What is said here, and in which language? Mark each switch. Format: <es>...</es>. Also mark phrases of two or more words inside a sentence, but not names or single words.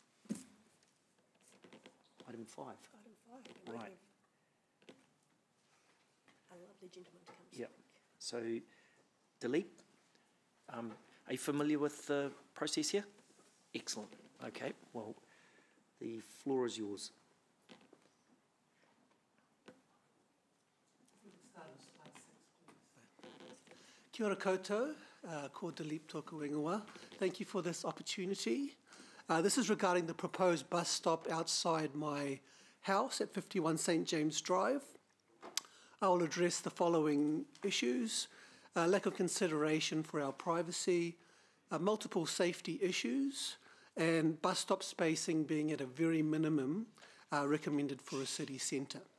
<en>Item 5. Item 5. Right. A lovely gentleman to come Yep. So, Dilip, are you familiar with the process here? Excellent. Okay. Well, the floor is yours.</en> <mi>Kia ora koutou, ko Dilip toku ingoa.</mi> <en>Thank you for this opportunity. This is regarding the proposed bus stop outside my house at 51 St James Drive. I will address the following issues: lack of consideration for our privacy, multiple safety issues, and bus stop spacing being at a very minimum recommended for a city centre.</en>